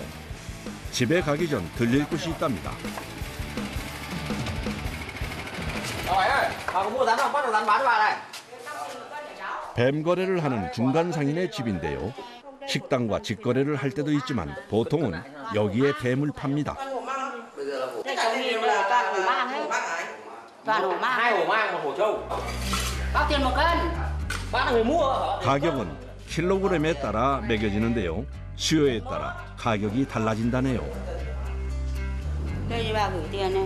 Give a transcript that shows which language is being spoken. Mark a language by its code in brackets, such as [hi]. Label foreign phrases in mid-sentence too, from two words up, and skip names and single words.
[ko] 집에 가기 전 들릴 곳이 있답니다. [vi] Hỏi ơi, bà có mua rắn không? Bắt được rắn bán cho bà này. [ko] 뱀 거래를 하는 중간 상인의 집인데요. 식당과 직거래를 할 때도 있지만 보통은 여기에 뱀을 팝니다. [vi] Đây cháu nhìn là toàn hổ mang ấy. Toàn hổ mang. 2 hổ mang, 1 hổ trâu. Bao tiền 1 cân? Bác là người mua hả? [ko] 가격은 킬로그램에 따라 매겨지는데요. 수요에 따라 가격이 달라진다네요. [vi] Đây thì bà gửi tiền này.